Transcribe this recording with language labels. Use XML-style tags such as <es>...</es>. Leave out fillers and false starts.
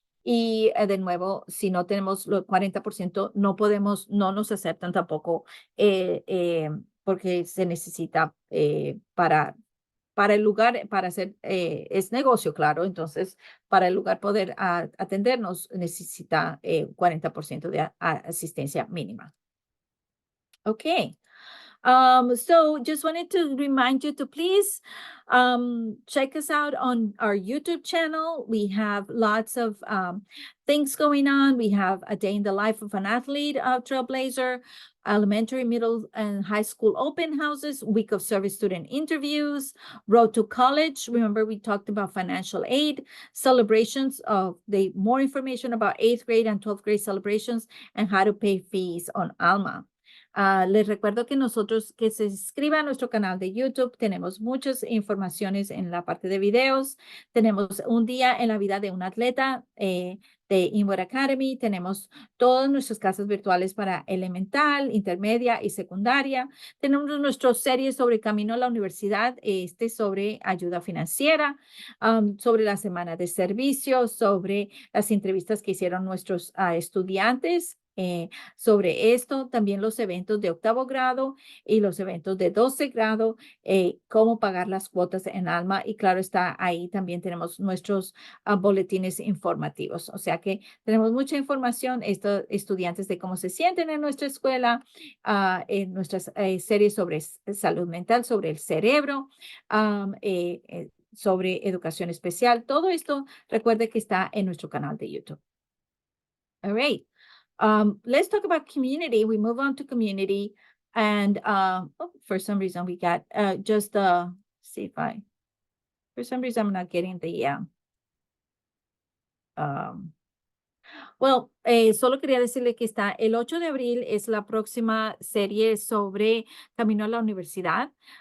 <es>Y de nuevo, si no tenemos los 40%, no nos aceptan tampoco porque se necesita para el lugar, para hacer, es negocio, claro. Entonces, para el lugar poder atendernos, necesita 40% de asistencia mínima. Ok.</es> <en>So just wanted to remind you to please check us out on our YouTube channel. We have lots of things going on. We have a day in the life of an athlete, Trailblazer, elementary, middle, and high school open houses, week of service student interviews, road to college. Remember, we talked about financial aid, celebrations of more information about 8th grade and 12th grade celebrations, and how to pay fees on Alma.</en> <es>Les recuerdo que nosotros, que se inscriban a nuestro canal de YouTube. Tenemos muchas informaciones en la parte de videos. Tenemos un día en la vida de un atleta de Inwood Academy. Tenemos todas nuestras clases virtuales para elemental, intermedia y secundaria. Tenemos nuestras series sobre camino a la universidad, sobre ayuda financiera, sobre la semana de servicio, sobre las entrevistas que hicieron nuestros estudiantes. Sobre esto, también los eventos de 8º grado y los eventos de 12 grado, cómo pagar las cuotas en Alma. Y claro está, ahí también tenemos nuestros boletines informativos. O sea que tenemos mucha información, estos estudiantes de cómo se sienten en nuestra escuela, en nuestras series sobre salud mental, sobre el cerebro, sobre educación especial. Todo esto, recuerde que está en nuestro canal de YouTube.</es> <en>All right. Let's talk about community. We move on to community. And oh, for some reason, we got see if for some reason, I'm not getting the, well,</en> <es>solo quería decirle que está el 8 de abril es la próxima serie sobre Camino a la Universidad.</es>